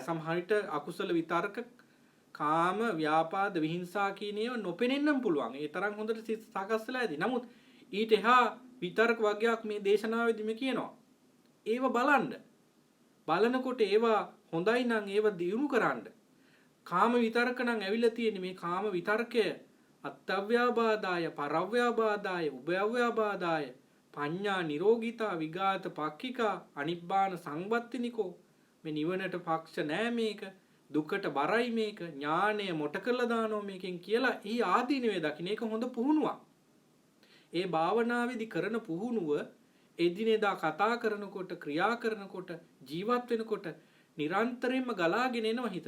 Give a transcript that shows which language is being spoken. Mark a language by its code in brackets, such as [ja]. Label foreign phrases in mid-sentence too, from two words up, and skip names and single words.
[si] සමහර විට අකුසල විතර්ක, කාම, ව්‍යාපාද, විහිංසා කියන ඒවා නොපෙනෙන්නම පුළුවන්. ඒ තරම් හොඳට සිත සකස් වෙලා ඇති. නමුත් ඊට එහා විතර්ක වර්ගයක් මේ දේශනාවේදීම කියනවා. ඒව බලන්න. බලනකොට ඒවා හොඳයි නම් ඒවා දියුණු කරන්න. කාම විතර්ක නම් ඇවිල්ලා තියෙන්නේ. මේ කාම විතර්කය [pi] අත්ත්ව්‍යාබාදාය, පරව්‍යාබාදාය, උභයව්‍යාබාදාය, පඤ්ඤා නිරෝගීතා, විඝාත පක්ඛිකා, අනිබ්බාන සංවත්තිනිකෝ. [si] මේ නිවනට පක්ෂ නෑ මේක. දුකට බරයි මේක. ඥානය මොට කරලා දානවා මේකෙන් කියලා ඊ ආදීනවේ දකින්න. ඒක හොඳ පුහුණුවක්. ඒ භාවනාවේදී කරන පුහුණුව එදිනෙදා කතා කරනකොට, ක්‍රියා කරනකොට, ජීවත් වෙනකොට නිරන්තරයෙන්ම ගලාගෙන එනවා හිතට.